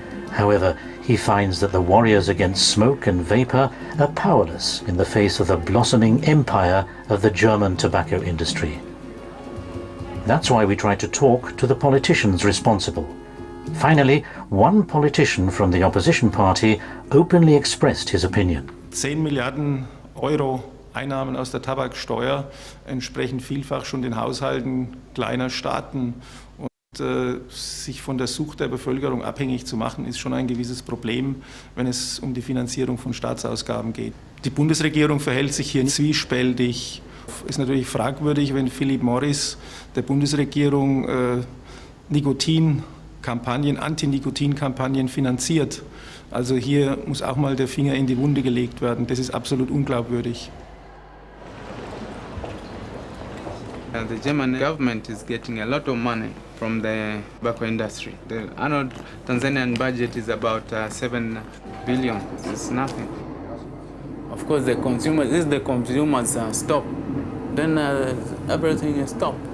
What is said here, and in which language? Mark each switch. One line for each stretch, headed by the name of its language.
English: However, he finds that the warriors against smoke and vapour are powerless in the face of the blossoming empire of the German tobacco industry. That's why we try to talk to the politicians responsible. Finally, one politician from the opposition party openly expressed his opinion.
German: 10 Milliarden Euro Einnahmen aus der Tabaksteuer entsprechen vielfach schon den Haushalten kleiner Staaten. Sich von der Sucht der Bevölkerung abhängig zu machen, ist schon ein gewisses Problem, wenn es um die Finanzierung von Staatsausgaben geht. Die Bundesregierung verhält sich hier zwiespältig. Es ist natürlich fragwürdig, wenn Philip Morris der Bundesregierung Nikotinkampagnen, Anti-Nikotin-Kampagnen finanziert. Also hier muss auch mal der Finger in die Wunde gelegt werden. Das ist absolut unglaubwürdig.
English: The German government is getting a lot of money from the tobacco industry. The annual Tanzanian budget is about 7 billion. It's nothing. Of course, the consumers, if the consumers stop, then everything is stopped.